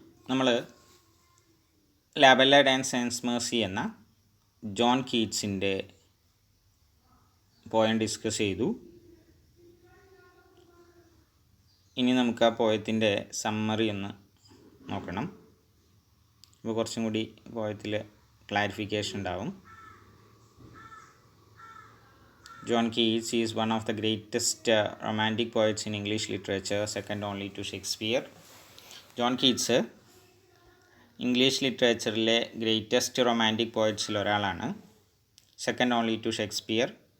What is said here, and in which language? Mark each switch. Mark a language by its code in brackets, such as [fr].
[ml] നമ്മൾ ലാബെല്ല dance and Mercy എന്ന John കീറ്റ്സിൻ്റെ poem discuss ചെയ്തു. ഇനി നമുക്ക് ആ പോയത്തിൻ്റെ സമ്മറി ഒന്ന് നോക്കണം. അപ്പോൾ കുറച്ചും കൂടി പോയത്തിൽ ക്ലാരിഫിക്കേഷൻ ഉണ്ടാവും. [en] John Keats is one of the greatest romantic poets in English literature, second only to Shakespeare. [ml] John Keats English ലിറ്ററേച്ചറിലെ greatest romantic പോയറ്റ്സിൽ ഒരാളാണ്, [en] Second only to Shakespeare.